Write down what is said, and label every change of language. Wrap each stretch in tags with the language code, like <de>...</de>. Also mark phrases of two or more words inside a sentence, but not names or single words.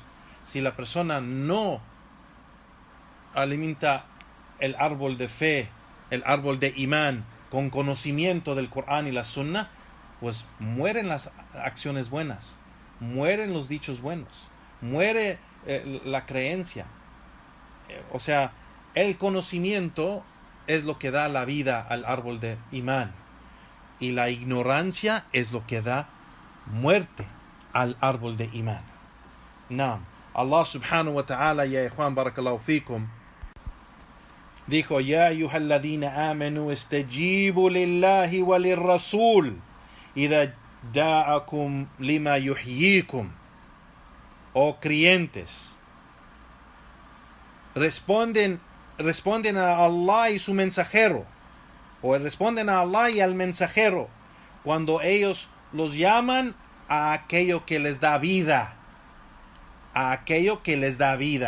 <es>Si la persona no alimenta el árbol de fe, el árbol de imán, con conocimiento del Corán y la Sunna, pues mueren las acciones buenas, mueren los dichos buenos, muere la creencia. O sea, el conocimiento es lo que da la vida al árbol de imán, y la ignorancia es lo que da muerte al árbol de imán.</es> <ar>نعم. الله سبحانه وتعالى يا إخوان بارك الله فيكم, dijo: يا أيها الذين آمنوا استجيبوا لله وللرسول إذا جاءكم لما يحييكم.</ar> <es>Oh creyentes, responden a Allah y su mensajero, o responden a Allah y al mensajero cuando ellos los llaman a aquello que les da vida, a aquello que les da vida.</es>